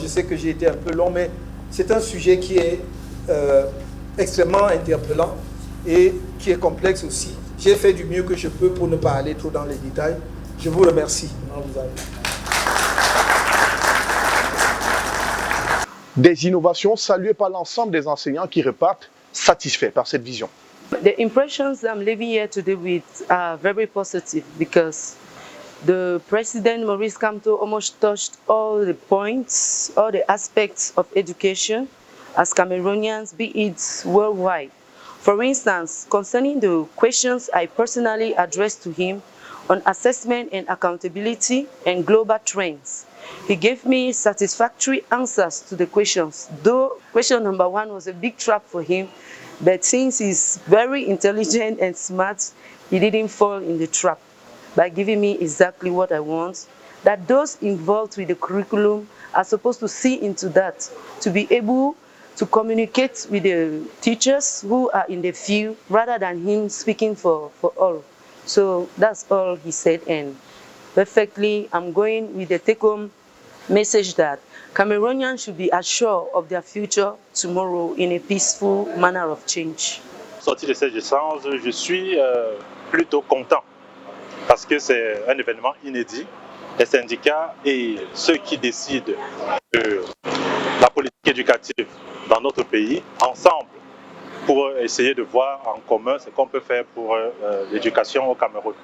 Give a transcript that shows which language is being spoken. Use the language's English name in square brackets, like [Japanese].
[French] Je sais que j'ai été un peu long, mais c'est un sujet qui est extrêmement interpellant et qui est complexe aussi. J'ai fait du mieux que je peux pour ne pas aller trop dans les détails. Je vous remercie. Des innovations saluées par l'ensemble des enseignants qui repartent satisfaits par cette vision. [English] The impressions I'm leaving here today with are very positive because the President Maurice Kamto almost touched all the points, all the aspects of education as Cameroonians, be it worldwide. For instance, concerning the questions I personally addressed to him on assessment and accountability and global trends, he gave me satisfactory answers to the questions, though question number 1 was a big trap for him, but since he's very intelligent and smart, he didn't fall in the trap by giving me exactly what I want, that those involved with the curriculum are supposed to see into that, to be able to communicate with the teachers who are in the field rather than him speaking for all. So that's all he said, and perfectly I'm going with the take-home message that Cameroonians should be assured of their future tomorrow in a peaceful manner of change. [French] Sorti de ces échanges, je suis plutôt content parce que c'est un événement inédit. Les syndicats et ceux qui décident de la politique éducative dans notre pays, ensemble, pour essayer de voir en commun ce qu'on peut faire pour l'éducation au Cameroun.